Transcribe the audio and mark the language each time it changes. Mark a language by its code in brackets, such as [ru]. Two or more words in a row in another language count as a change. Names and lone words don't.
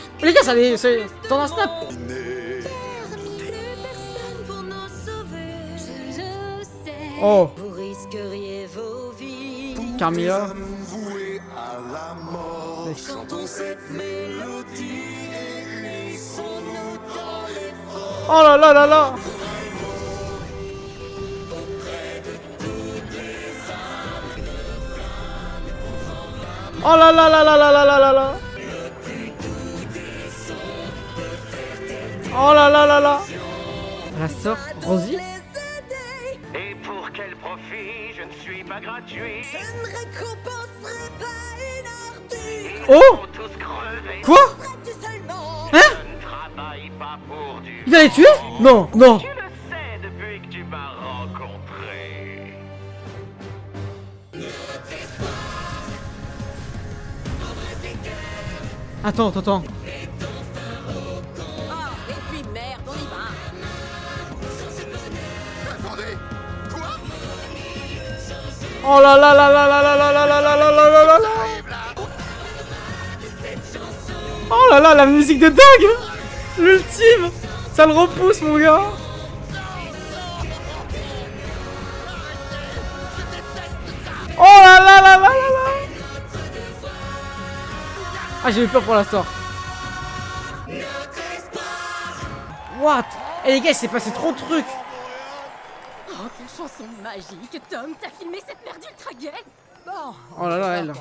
[fr] Les gars, ça allait. C'est dans un snap. Oh. Vous risqueriez vos vies. Carmilla. Chantons cette mélodie et glissons-nous dans les vents. Oh là là là là. Oh là là là là là là là là là. Oh là là là là. La sœur Rosie. Et pour quel profit? Je ne suis pas gratuit. Je ne récompenserai pas une ordure. Oh. Ils vont tous crever. Quoi? Hein? Je ne travaille pas pour du... Il va les tuer? Non, non. Tu le sais depuis que tu m'as rencontré. Attends. Ah, et puis merde, on y va. Attendez. Quoi? Oh là là là là là là là là là là là là là là. Oh là là, la musique de dingue. L'ultime. Ça le repousse, mon gars. Oh là là là là là là. Ah, j'ai eu peur pour l'instant. What? Eh les gars, il s'est passé trop de trucs. Oh, quelle chanson magique. Tom, t'as filmé cette merde ultra gay? Bon. Oh là là, elle.